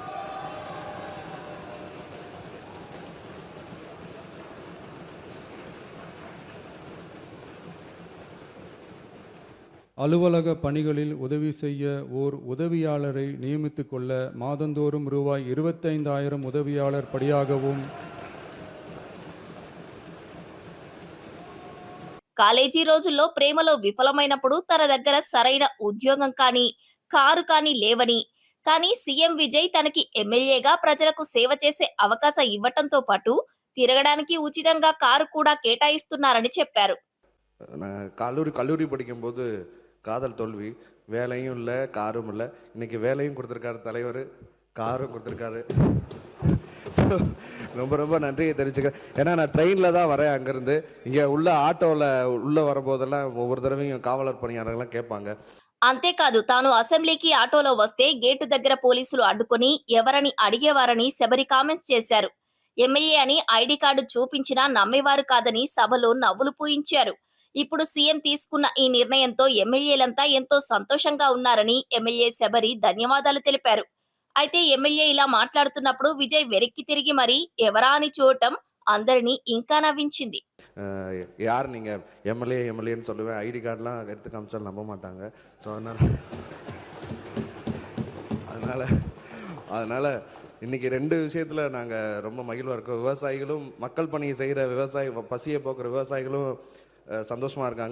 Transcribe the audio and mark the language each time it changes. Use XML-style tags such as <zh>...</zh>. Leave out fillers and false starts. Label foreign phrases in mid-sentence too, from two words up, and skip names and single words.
<ta>அலுவலக பணிகளில் உதவி செய்ய ஓர் உதவியாளரை நியமித்துக் கொள்ள மாதந்தோறும் ரூபாய் 25,000 உதவியாளர் படியாகவும்</ta> <te>కాలేజీ రోజుల్లో ప్రేమలో విఫలమైనప్పుడు తన దగ్గర సరైన ఉద్యోగం కానీ కారు కానీ లేవని, కానీ సీఎం విజయ్ తనకి ఎమ్మెల్యేగా ప్రజలకు సేవ చేసే అవకాశం ఇవ్వటంతో పాటు తిరగడానికి ఉచితంగా కారు కూడా కేటాయిస్తున్నారని చెప్పారు.</te> <ta>நான் கல்லூரி படிக்கும்போது காதல் தோல்வி, வேலையும் இல்லை, காரும் இல்லை. இன்னைக்கு வேலையும் கொடுத்துருக்காரு தலைவர், காரும் கொடுத்துருக்காரு. ஸோ ரொம்ப நன்றியை தெரிவிச்சுக்கிறேன். ஏன்னா நான் ட்ரெயினில் தான் வரேன். அங்கேருந்து இங்கே உள்ள ஆட்டோவில் உள்ளே வரும்போதெல்லாம் ஒவ்வொரு தடவையும் காவலர் பணியாளர்கள்லாம் கேட்பாங்க.</ta> <te>అంతేకాదు తాను అసెంబ్లీకి ఆటోలో వస్తే గేటు దగ్గర పోలీసులు అడ్డుకొని ఎవరని అడిగేవారని శబరి కామెంట్స్ చేశారు. ఎమ్మెల్యే అని</te> <en>ID card</en> <te>చూపించినా నమ్మేవారు కాదని సభలో నవ్వులు పూయించారు. ఇప్పుడు సీఎం తీసుకున్న ఈ నిర్ణయంతో ఎమ్మెల్యేలంతా ఎంతో సంతోషంగా ఉన్నారని ఎమ్మెల్యే శబరి ధన్యవాదాలు తెలిపారు. అయితే ఎమ్మెల్యే ఇలా మాట్లాడుతున్నప్పుడు విజయ్ వెనక్కి తిరిగి మరి ఎవరా అని చూడటం అందరినీ ఇంకా నవ్వించింది.</te> <ta>யார் நீங்கள் எம்எல்ஏன்னு சொல்லுவேன்,</ta> <en>ID card-எலாம்</en> <ta>எடுத்து காமிச்சாலும் நம்ப மாட்டாங்க. ஸோ அதனால் இன்றைக்கி 2 விஷயத்தில் நாங்கள் ரொம்ப மகிழ்வாக இருக்கோம். விவசாயிகளும், மக்கள் பணியை செய்கிற பசியை போக்குற விவசாயிகளும் சந்தோஷமாக இருக்காங்க.</ta>